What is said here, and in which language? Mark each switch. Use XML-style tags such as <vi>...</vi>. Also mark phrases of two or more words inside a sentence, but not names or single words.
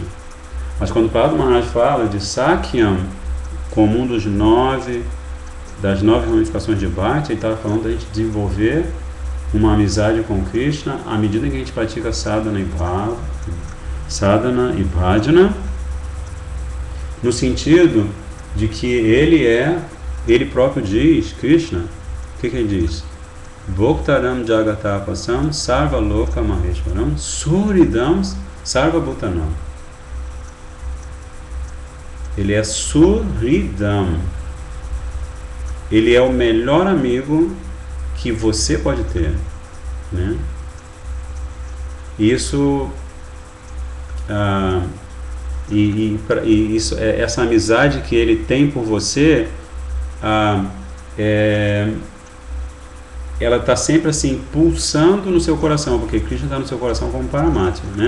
<pt>Mas quando Prabhupada Maharaj fala de Sakyam como um das 9 ramificações de Bhakti, ele estava falando da gente desenvolver uma amizade com Krishna à medida que a gente pratica sadhana e bhajana, no sentido de que ele próprio diz, Krishna, o que ele diz?</pt> <sa>भोक्तारं यज्ञतपसां सर्व लोक महेश्वरं सुहृदं सर्व भूतानां.</sa> <pt>Ele é suridam. Ele é o melhor amigo que você pode ter, né? Isso essa amizade que ele tem por você, ela está sempre assim pulsando no seu coração, porque Krishna está no seu coração como Paramatma, né?</pt>